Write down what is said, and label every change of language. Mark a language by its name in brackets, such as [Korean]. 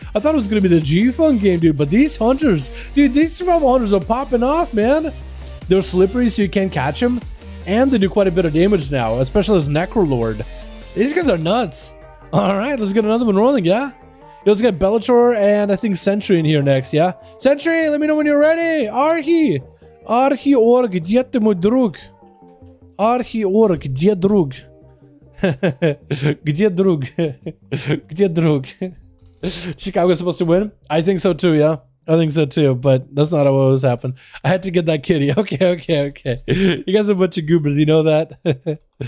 [English] I thought it was going to be the G-Funk game, dude, but these hunters, dude, these survival hunters are popping off, man. They're slippery so you can't catch them, and they do quite a bit of damage now, especially as Necrolord. These guys are nuts. All right, let's get another one rolling, yeah? Let's get Bellator and I think Sentry in here next, yeah? Sentry, let me know when you're ready. [Russian] Arhi org, где ты мой друг? Arhi org, где друг? Где друг? Где друг? [English] Chicago's supposed to win? I think so too, yeah? I think so too, but that's not what was happening. I had to get that kitty. Okay. You guys are a bunch of goobers, you know that?